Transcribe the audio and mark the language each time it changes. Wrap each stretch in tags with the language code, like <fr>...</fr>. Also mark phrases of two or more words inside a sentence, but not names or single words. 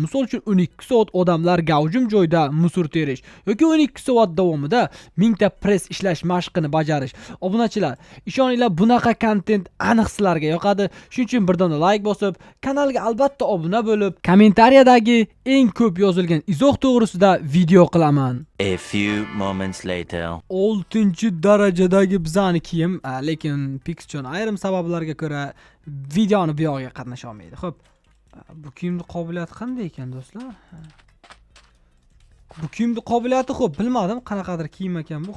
<uz>Misol uchun 12 soat odamlar gavjum joyda musor terish yoki 12 soat davomida 1000 ta press ishlash mashqini bajarish. Obunachilar, ishoninglar, bunaqa kontent aniq sizlarga yoqadi. Shuning uchun bir dona like bosib, kanalga albatta obuna bo'lib, kommentariyadagi eng ko'p yozilgan izoh to'g'risida video qilaman.</uz> <en>A few moments later.</en> <uz>6-darajadagi bizani kiyim, lekin Pikchon ayrim sabablarga ko'ra videoni bu yoqqa qatnasha olmaydi. Xo'p, bu kiyimning qobiliyati qanday ekan do'stlar? Bu kiyimning qobiliyati bilmadim, qanaqadir kiyim ekan bu.</uz>